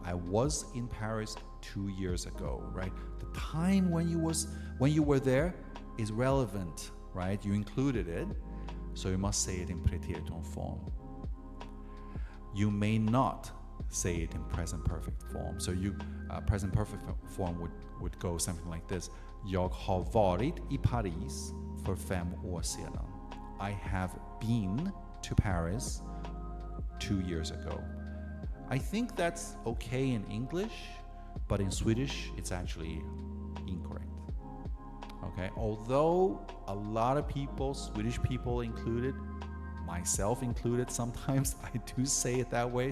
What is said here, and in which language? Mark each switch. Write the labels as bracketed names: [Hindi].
[English] I was in Paris 2 years ago, right? The time when you were there is relevant, right? You included it, so you must say it in preteritum form. You may not say it in present perfect form. So present perfect form would go something like this. [Swedish] Jag har varit I Paris för 5 år sedan. [English] I have been to Paris 2 years ago. I think that's okay in English, but in Swedish, it's actually incorrect. Okay, although a lot of people, Swedish people included, myself included, sometimes I do say it that way.